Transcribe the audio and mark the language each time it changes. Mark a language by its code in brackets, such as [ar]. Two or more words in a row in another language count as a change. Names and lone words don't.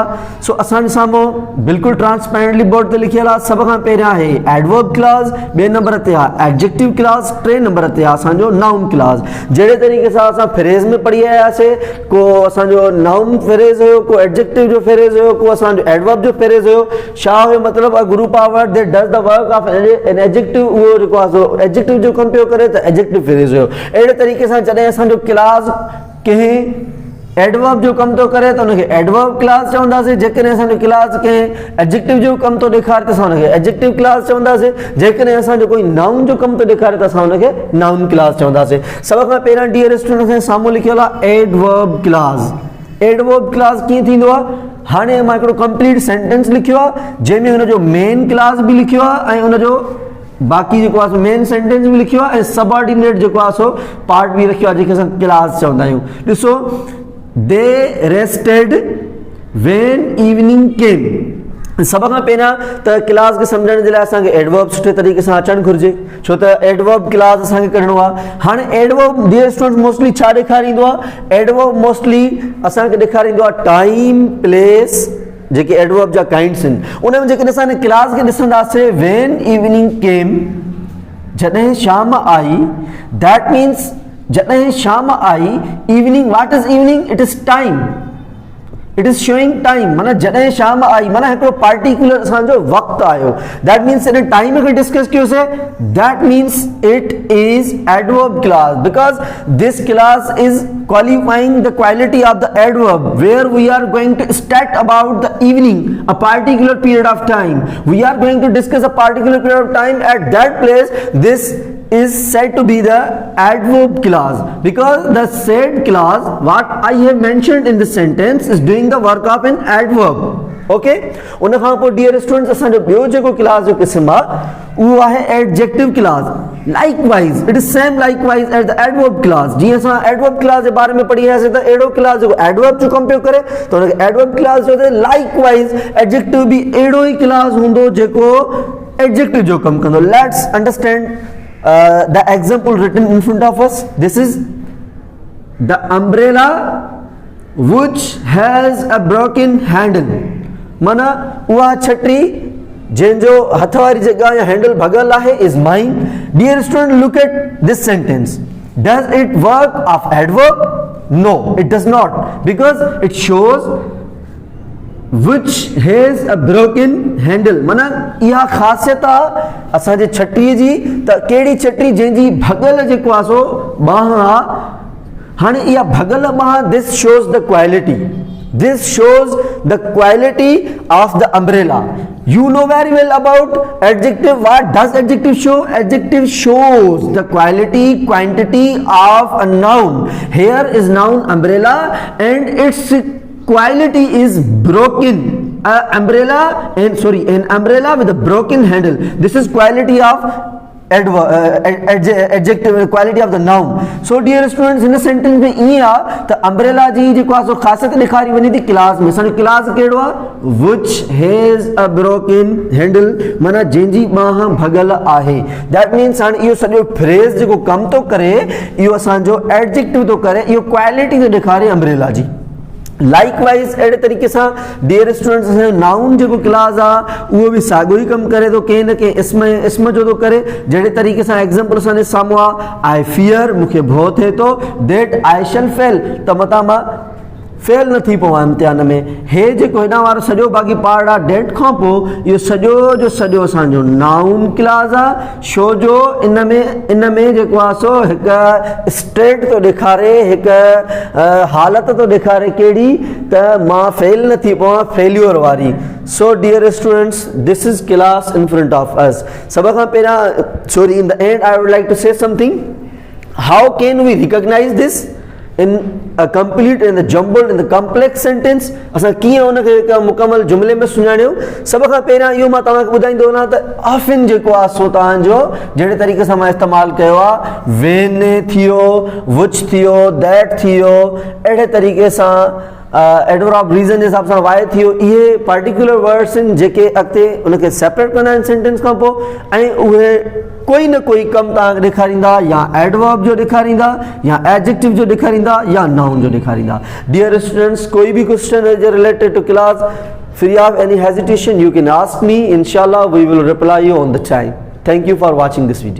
[sd] सो असांजे साम्हूं बिल्कुलु ट्रांसपेरेंटली बोर्ड ते लिखियल आहे। सभ खां पहिरियां आहे [en] adverb clause, [sd] ॿिए नंबर ते आहे [en] adjective clause, [sd] टे नंबर ते आहे असांजो [en] noun clause. [sd] जहिड़े तरीक़े सां असां फ्रेज़ में पढ़ी आयासीं, को असांजो [en] noun phrase [sd] हुयो, को एडजेक्टिव जो फ्रेज़ हुयो, को असांजो एडवर्ब जो फ्रेज़ हुयो। छा हुयो मतिलबु? [en] a group of word that does the work of an adjective, [sd] उहो जेको आहे सो एडजेक्टिव जो कमु पियो करे त [en] adjective phrase [sd] हुयो। अहिड़े तरीक़े सां जॾहिं असांजो क्लास कंहिं एडवर्ब जो कम तो करे तो उनके [en] adverb clause [sd] चवंदासीं। जेकॾहिं असांजो क्लास कंहिं एडजेक्टिव जो कम तो ॾेखारे त असां उनखे [en] adjective clause [sd] चवंदासीं। जेकॾहिं असांजो कोई नाउन जो कम तो ॾेखारे त असां उनखे [en] noun clause [sd] चवंदासीं। सभ खां पहिरियां [en] dear student [sd] असांजे साम्हूं लिखियल आहे [en] adverb clause. adverb clause [sd] कीअं थींदो आहे? हाणे मां हिकिड़ो [en] complete sentence [sd] लिखियो आहे जंहिंमें हुनजो [en] main clause [sd] बि लिखियो आहे ऐं हुनजो बाक़ी जेको आहे [en] main sentence [sd] बि लिखियो आहे ऐं सबऑर्डिनेट जेको आहे सो पार्ट बि रखियो आहे जंहिंखे असां क्लास चवंदा आहियूं। ॾिसो, [en] they rested when evening came। [sd] सभ खां पहिरियां त क्लास खे सम्झण जे लाइ असांखे एडवर्ब सुठे तरीक़े सां अचणु घुरिजे, छो त [en] adverb clause [sd] असांखे कढणो आहे। हाणे [en] adverb dear students mostly [sd] छा ॾेखारींदो आहे? एडवर्ब मोस्टली असांखे ॾेखारींदो आहे टाइम, प्लेस, जेके एडवर्ब जा काइंड्स आहिनि। उन में जेकॾहिं असां क्लास खे ॾिसंदासीं, [en] when evening came, [sd] जॾहिं शाम आई, [en] that means [sd] जॾहिं शाम आई, [en] evening, what is evening? It is time, it is showing time. [sd] माना जॾहिं शाम आई माना हिकिड़ो पार्टिकुलर असांजो वक़्तु आयो। [en] that means [sd] इन टाइम खे डिस्कस कयोसीं, [en] That means it is adverb clause, because this clause is qualifying the quality of the adverb where we are going to state about the evening, a particular period of time. We are going to discuss a particular period of time at that place. This is said to be the adverb clause because the said clause what I have mentioned in this sentence is doing the work of an adverb. [sd] ओके, उन खां पोइ [en] dear students [sd] असांजो ॿियो जेको क्लास जो क़िस्म आहे उहो आहे [en] adjective clause. Likewise it is same likewise at the adverb clause. [sd] जीअं असां [en] adverb clause [sd] जे बारे में पढ़ी आयासीं त अहिड़ो क्लास जेको एडवर्ब जो कमु पियो करे त हुनखे एडवर्ब क्लास चओ। लाइकवाइज एडजेक्टिव बि अहिड़ो ई क्लास हूंदो जेको एडजेक्टिव जो कमु कंदो। [en] Let's understand the example written in front of us. This is the umbrella which has a broken handle. [sd] माना उहा छटी जंहिंजो हथ वारी जगह या हैंडल भगल आहे [en] is mine. Dear student, look at this sentence. Does it work of adverb? No, it does not, because it shows which has a broken handle। [sd] माना इहा ख़ासियत आहे असांजे छटीअ जी त कहिड़ी छटी जंहिंजी भगल जेको आहे सो बांह आहे। हाणे इहा भगल बांह, [en] This shows the quality, this shows the quality of the umbrella. You know very well about adjective. What does adjective show? Adjective shows the quality, quantity of a noun. Here is noun umbrella and its quality is broken. An umbrella with a broken handle. This is quality of adjective, quality of the noun. So dear students, in a sentence [sd] में ये आ तो umbrella जी जेको आहे सो ख़ासियत ॾेखारी वञे थी क्लास में। असांजो क्लास कहिड़ो आहे? [en] which has a broken handle, [sd] माना जंहिंजी बांह भगल आहे। [en] that means [sd] हाणे इहो सॼो फ्रेज़ जेको कमु थो करे इहो असांजो एडजेक्टिव थो करे, इहो क्वालिटी थो ॾेखारे अम्ब्रेला जी। लाइकवाइज अहिड़े तरीक़े सां [en] dear students [sd] असांजो नाउन जेको क्लास आहे उहो बि साॻियो ई कमु करे थो, कंहिं न कंहिं इस्म जो थो करे। जहिड़े तरीक़े सां एग्ज़ाम्पल असांजे साम्हूं आहे, [en] I fear, [sd] मूंखे भउ थिए थो, [en] that I shall fail, [sd] त मतां मां फेल न थी पवां इम्तिहान में। हे जेको हेॾां वारो सॼो बाक़ी पार्ट आहे डेट खां पोइ इहो सॼो जो सॼो असांजो नाउन क्लास आहे। छो जो इन में जेको आहे सो हिकु स्टेट थो ॾेखारे, हिकु हालत थो ॾेखारे कहिड़ी त मां फेल न थी पवां, फेल्यूर वारी। [en] So dear students, this is clause in front of us. [sd] सभ खां पहिरियां, [en] Sorry, in the end I would like to say something. How can we recognise this? in a complete in the jumbled in the complex sentence [sd] असां कीअं उनखे हिकु मुकमल जुमिले में सुञाणियो। सभ खां पहिरियां इहो मां तव्हांखे ॿुधाईंदो वञा त ऑफन जेको आहे सो तव्हांजो जहिड़े तरीक़े सां मां इस्तेमालु कयो आहे, वेन थियो, विच थियो, दैट थियो, अहिड़े तरीक़े सां [en] adverb of reason [sd] जे हिसाब सां वाए थियो, इहे [en] particular words [sd] आहिनि जेके अॻिते उनखे सेपरेट कंदा आहिनि सेंटेंस खां पोइ, ऐं उहे कोई न कोई कमु तव्हांखे ॾेखारींदा, या एडवर्ब जो ॾेखारींदा, या एडजेक्टिव जो ॾेखारींदा, या नाउन जो ॾेखारींदा। [en] dear students, [sd] कोई बि क्वेश्चन हुजे [en] related to clause, free of any hesitation, you can ask me. Inshallah, we will reply you on the time. Thank you for watching this video.